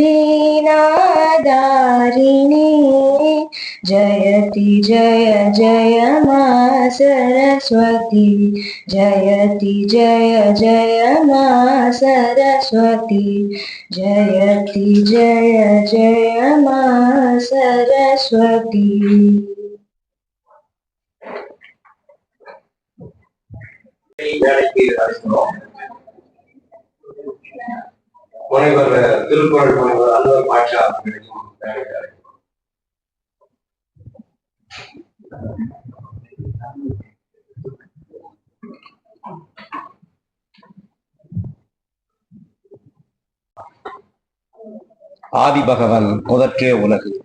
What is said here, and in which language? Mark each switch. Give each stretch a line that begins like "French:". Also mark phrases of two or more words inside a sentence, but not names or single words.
Hindi: वीणाधारिणी, जयति जय जय मा सरस्वती, जयति जय जय मा सरस्वती, जयति जय जय मा सरस्वती.
Tamil: முனைவர் திருக்குறள் முனைவர் அன்வர் பாட்ஷா அவர்களையும் ஆதிபகவன் முதற்றே உலகு.